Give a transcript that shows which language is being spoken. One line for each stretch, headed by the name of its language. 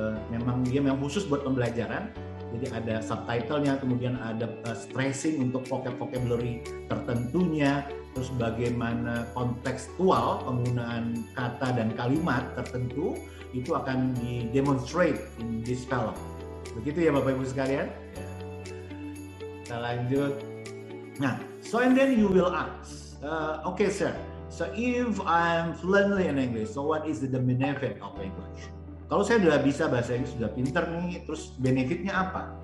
Indonesian: Memang khusus buat pembelajaran. Jadi ada subtitlenya, kemudian ada stressing untuk vocabulary tertentunya, terus bagaimana kontekstual penggunaan kata dan kalimat tertentu itu akan di-demonstrate
English: in this film.
Indonesian: Begitu ya Bapak Ibu sekalian. Kita lanjut.
English: Nah, so and then you will ask, okay sir, so if I'm fluently in English, so what is the benefit of English?
Indonesian: Kalau saya sudah bisa bahasa Inggris, sudah pinter nih, terus benefitnya apa?